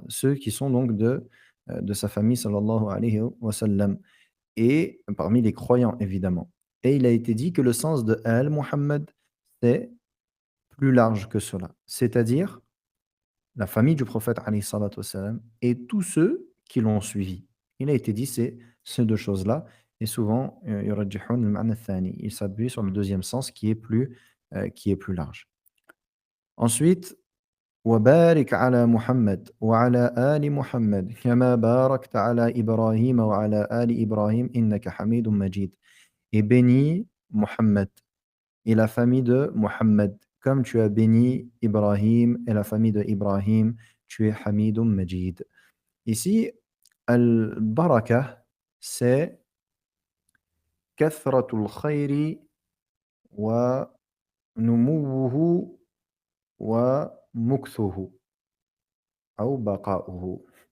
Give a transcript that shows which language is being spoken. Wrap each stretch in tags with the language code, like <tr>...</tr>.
<fr>Ceux qui sont donc de sa famille, sallallahu alayhi wa sallam, et parmi les croyants, évidemment. Et il a été dit que le sens de Al-Muhammad, c'est plus large que cela. C'est-à-dire la famille du prophète alayhi salatu wassalam, et tous ceux qui l'ont suivi. Il a été dit ces deux choses-là. Et souvent,</fr> <ar>يرجحون المعنى الثاني.</ar> <fr>Il s'appuie sur le deuxième sens qui est plus large.</fr> <ar>Ensuite, وبارك على محمد وعلى آل محمد كما باركت على إبراهيم وعلى آل إبراهيم إنك حميد مجيد.</ar> <fr>Et bénis Mohammed et la famille de Mohammed, comme tu as béni Ibrahim et la famille de Ibrahim, tu es Hamidun Majid. Ici, al-baraka, c'est kathratul khayri wa numuwuhu wa mukthuhu, ou baqa'uhu.</fr>